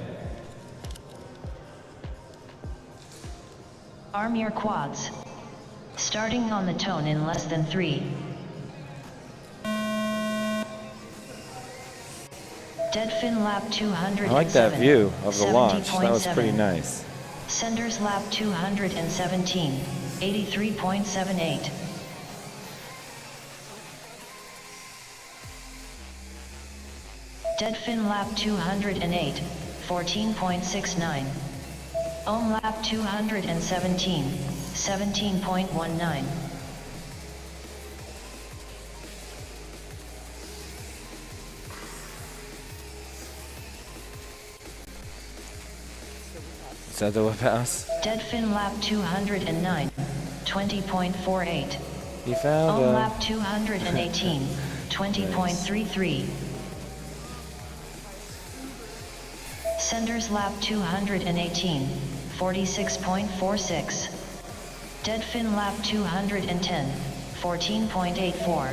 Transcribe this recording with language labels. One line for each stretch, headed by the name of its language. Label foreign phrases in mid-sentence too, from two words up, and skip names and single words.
English: Arm your quads. Starting on the tone in less than 3. Deadfin lap 207. I like that view of the launch. That was 70.7. pretty nice. Senders lap 217, 83.78. Deadfin lap 208, 14.69. Ohm lap 217, 17.19. Is that the whip house? Deadfin lap 209, 20.48. He found Ohm him. lap 218, 20.33. Senders lap 218, 46.46. Deadfin lap 210, 14.84.